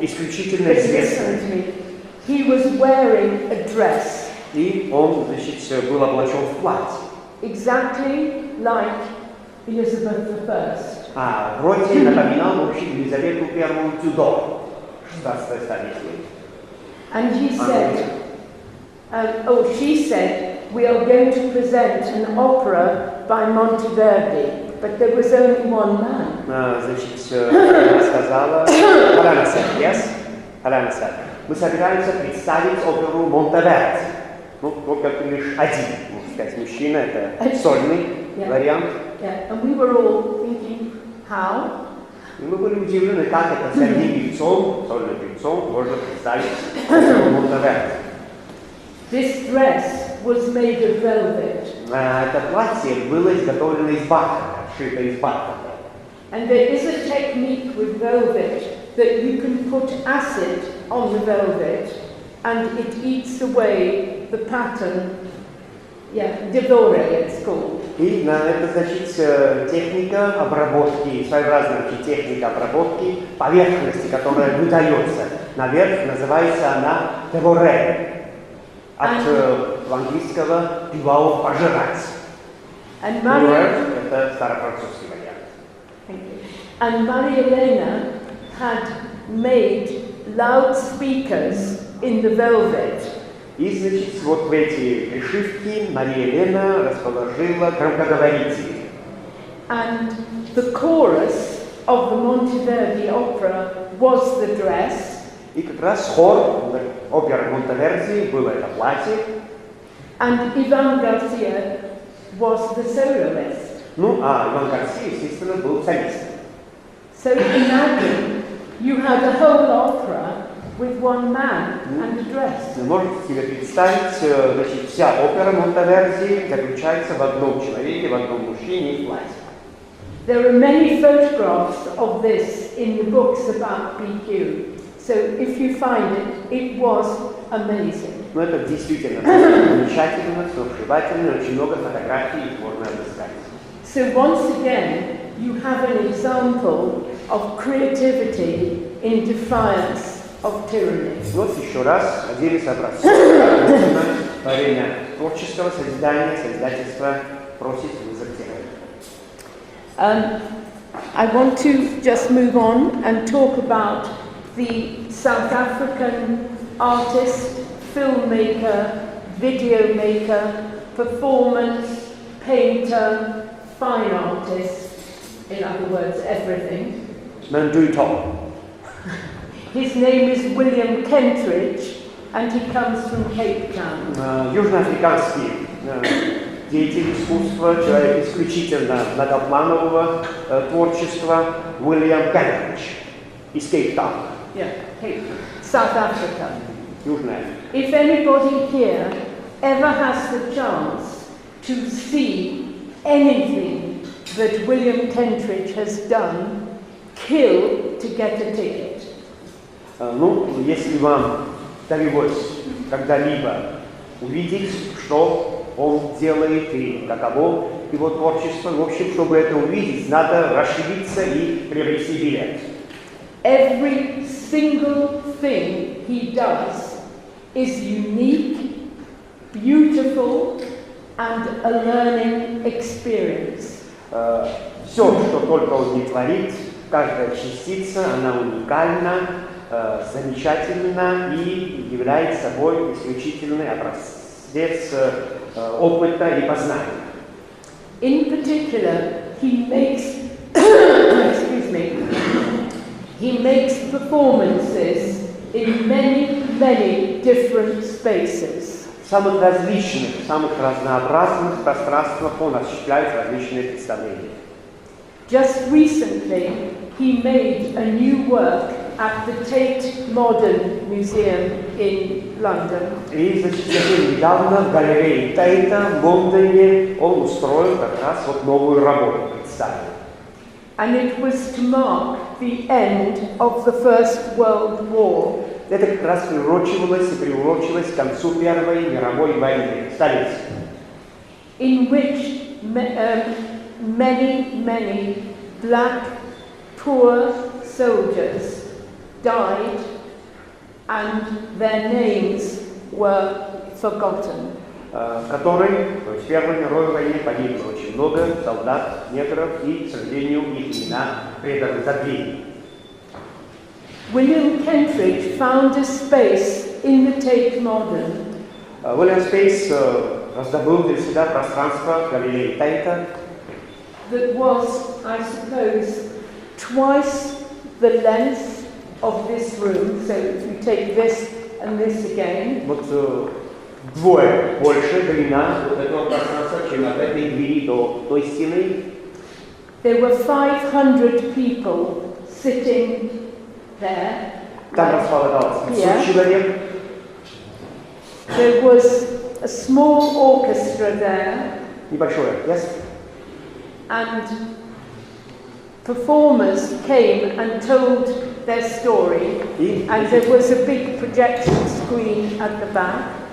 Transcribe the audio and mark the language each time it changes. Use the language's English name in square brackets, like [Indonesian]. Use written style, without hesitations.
[Russian] Исключительно известный. [English] He was wearing a dress. [Russian] И он, значит, был облачен в платье. [English] Exactly like Elizabeth I. [Russian] Вроде напоминал вообще Елизавету I Тюдор, 16 столетие. [English] And he said, she said, we are going to present an opera by Monteverdi, but there was only one man. [Russian] Значит, она сказала, [English] Helena said, yes? Helena said, [Russian] мы собираемся представить оперу Монтеверди. Ну, только лишь один, можно сказать, мужчина, это сольный вариант. [English] Yeah, and we were all thinking, how? [Russian] И мы были удивлены, как это с одним певцом, сольным певцом, можно представить оперу Монтеверди. [English] This dress was made of velvet. [Russian] Это платье было изготовлено из бархата, сшито из бархата. [English] And there is a technique with velvet that you can put acid on the velvet and it eats away the pattern. Yeah, devore it's called. [Russian] И это значит техника обработки, своеобразная техника обработки поверхности, которая выдается наверх, называется она devore, от английского devore пожирать. Devore это старофранцузский вариант. [English] And Maria Elena had made loudspeakers in the velvet. [Russian] И, значит, вот в эти пришивки Мария Елена расположила громкоговорители. [English] And the chorus of the Monteverdi opera was the dress. [Russian] И как раз хор оперы Монтеверди было это платье. [English] And Ivan Garcia was the soloist. [Russian] Ну, а Иван Гарсия, естественно, был солистом. [English] So imagine you had a whole opera with one man and a dress. [Russian] Вы можете себе представить, значит, вся опера Монтеверди заключается в одном человеке, в одном мужчине и платье. [English] There are many photographs of this in the books about BQ. So if you find it, it was amazing. [Russian] Ну, это действительно замечательно, сногсшибательно, очень много фотографий, их можно отыскать. [English] So once again, you have an example of creativity in defiance of tyranny. [Russian] Вот еще раз один из образцов. Во время творческого созидания, создательства просит вызов тирании. [English] I want to just move on and talk about the South African artist, filmmaker, video maker, performance, painter, fine artist, in other words, everything. Men do talk. His name is William Kentridge and he comes from Cape Town. [Russian] Южноафриканский деятель искусства, человек исключительно многопланового творчества, Уильям Кентридж из Кейптауна. [English] Yeah, Cape Town, South Africa. [Russian] Южная Африка. [English] If anybody here ever has the chance to see anything that William Kentridge has done, kill to get a ticket. [Russian] Ну, если вам довелось когда-либо увидеть, что он делает и каково его творчество, в общем, чтобы это увидеть, надо расшириться и приобрести билет. [English] Every single thing he does is unique, beautiful, and a learning experience. [Russian] Все, что только он не творит, каждая частица, она уникальна, замечательна и является собой исключительный образец опыта и познания. [English] In particular, he makes, excuse me, he makes performances in many, many different spaces. [Russian] В самых различных, самых разнообразных пространствах он осуществляет различные представления. [English] Just recently, he made a new work at the Tate Modern Museum in London. [Russian] И, значит, совсем недавно в галерее Тейта в Лондоне он устроил как раз вот новую работу, представил. [English] And it was to mark the end of the First World War. [Russian] Это как раз приурочивалось к концу Первой мировой войны, столетия. [English] In which many black poor soldiers died and their names were forgotten. [Russian] В которой, то есть в Первой мировой войне погибло очень много солдат, негров, и, к сожалению, их имена преданы забвению. [English] William Kentridge found a space in the Tate Modern. [Russian] Уильям Спейс раздобыл для себя пространство галереи Тейта, [English] that was, I suppose, twice the length of this room. So if you take this and this again. [Russian] Вот вдвое больше длина вот этого пространства, чем от этой двери до той стены. [English] There were 500 people sitting there. [Russian] Там располагалось 500 человек. [English] There was a small orchestra there. [Russian] Небольшой оркестр. [English] And performers came and told their story, and there was a big projection screen at the back.